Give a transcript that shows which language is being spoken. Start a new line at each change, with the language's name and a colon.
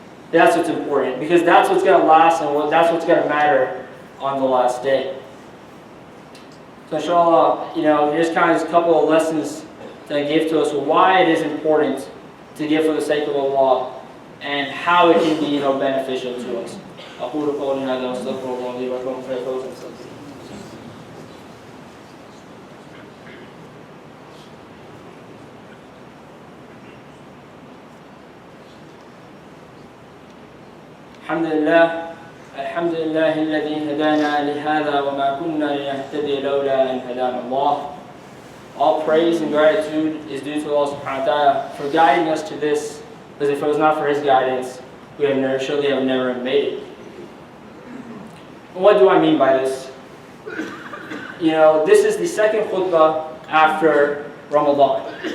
English: That's what's important, because that's what's going to last and that's what's going to matter on the last day. So inshallah, here's kind of just a couple of lessons that give to us why it is important to give for the sake of Allah and how it can be beneficial to us.
Arabic: أقول قولي هذا وأستغفر الله لي ولكم فليتوب المتوبون. الحمد لله الذي هدانا لهذا وما كنا لنهتدي لولا أن هدانا الله.
English: All praise and gratitude is due to Allah subhanahu wa ta'ala for guiding us to this, because if it was not for His guidance, we would surely have never made it. What do I mean by this? This is the second khutbah after Ramadan.